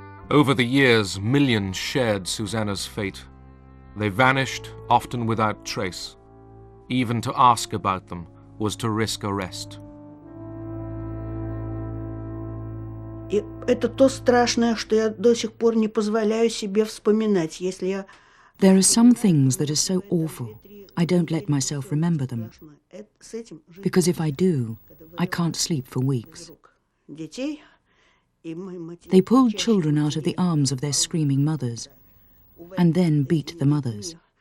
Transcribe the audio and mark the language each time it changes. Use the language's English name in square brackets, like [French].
[English] Over the years, millions shared Susanna's fate. They vanished, often without trace. Even to ask about them was to risk arrest. [Russian] И это то страшное, что я до сих пор не позволяю себе вспоминать, если я... [English] There are some things that are so awful, I don't let myself remember them. Because if I do, I can't sleep for weeks. They pulled children out of the arms of their screaming mothers, and then beat the mothers.